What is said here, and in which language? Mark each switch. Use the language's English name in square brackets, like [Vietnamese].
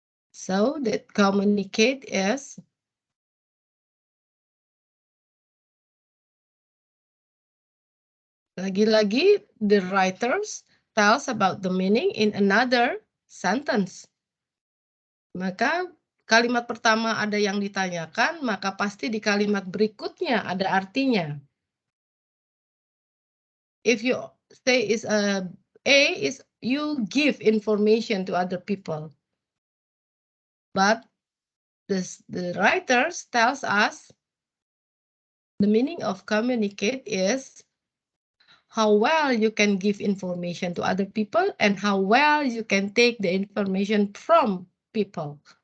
[English] So that communicate is [Indonesian] lagi-lagi [English] the writers tells about the meaning in another sentence. [Indonesian] Maka kalimat pertama ada yang ditanyakan, maka pasti di kalimat berikutnya ada artinya. [English] If you say is A is you give information to other people. But the writers tells us the meaning of communicate is how well you can give information to other people and how well you can take the information from people.